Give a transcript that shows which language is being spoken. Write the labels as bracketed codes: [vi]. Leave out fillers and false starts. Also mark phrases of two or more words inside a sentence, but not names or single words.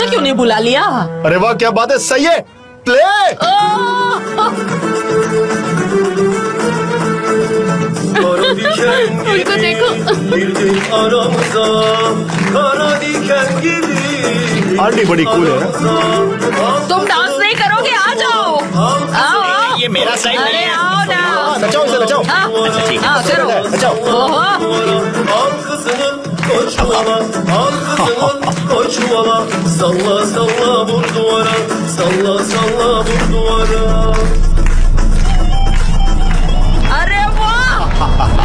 [hi] मुझे बुला लिया। अरे वाह क्या बात है, सही है, प्ले। [tr] Kara diken [hi] उनको देखो। [tr] girdin aramıza. Kara diken gibi [hi] आंटी बड़ी कूल है ना। तुम डांस नहीं करोगे? आ जाओ, आओ आओ। ये मेरा स्टाइल नहीं अरे है। आओ ना। नचाओ इसे, नचाओ। अच्छा ठीक है। आओ करो। नचाओ। ओहो, [tr] Al kızını koy çuvala, al kızını koy çuvala. Salla salla vur duvara, salla salla vur duvara. [hi] अरे वाह।